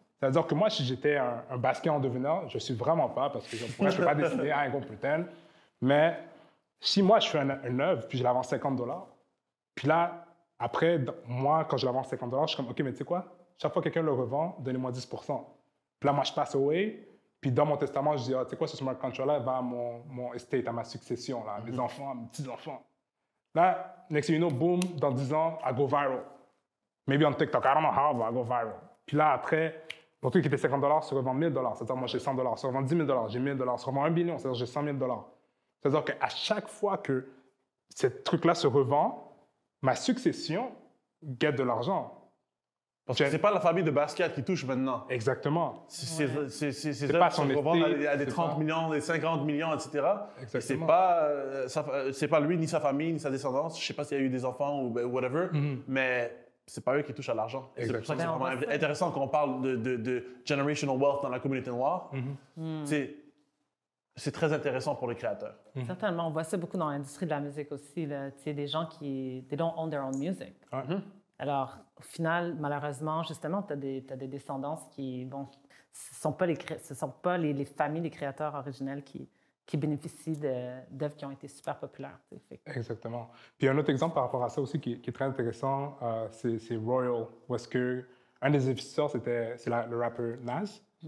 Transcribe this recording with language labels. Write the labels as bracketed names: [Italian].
[French] C'est-à-dire que moi, si j'étais un basket en devenant, je ne suis vraiment pas, parce que je ne peux pas décider, un gros putain, mais si moi, je fais une œuvre, puis je la vends $50, puis là, après, moi, quand je la vends $50, je suis comme, OK, mais tu sais quoi? Chaque fois que quelqu'un le revend, donnez-moi 10%. Puis là, moi, je passe away. Puis dans mon testament, je dis, ah, tu sais quoi, ce smart contract-là va à mon estate, à ma succession, là, à mes enfants, à mes petits-enfants. [English] Là, next thing you know, boom, dans 10 ans, I go viral. Maybe on TikTok, I don't know how, but I go viral. [French] Puis là, après, mon truc qui était $50 se revend $1000. C'est-à-dire, moi, j'ai $100. Se revend $10 000, j'ai $1000. Se revend $1 million, c'est-à-dire, j'ai $100 000. C'est-à-dire qu'à chaque fois que ce truc-là se revend, ma succession gagne de l'argent. Parce que c'est pas la famille de basket qui touche maintenant. Exactement. C'est pas son revendre [English] estate, [French] à des 30 millions, des 50 millions, etc. Exactement. C'est pas lui, ni sa famille, ni sa descendance. Je sais pas s'il y a eu des enfants ou whatever, mais c'est pas eux qui touchent à l'argent. C'est pour ça que c'est vraiment intéressant qu'on parle de generational wealth dans la communauté noire. C'est très intéressant pour les créateurs. Certainement. On voit ça beaucoup dans l'industrie de la musique aussi. Tu sais, des gens qui [English] they don't own their own music. [French] Alors, au final, malheureusement, justement, tu as des descendances qui, bon, ce ne sont pas les familles des créateurs originels qui bénéficient d'œuvres qui ont été super populaires. Exactement. Puis un autre exemple par rapport à ça aussi qui est très intéressant, c'est Royal, où est-ce que un des investisseurs, c'est le rappeur Nas.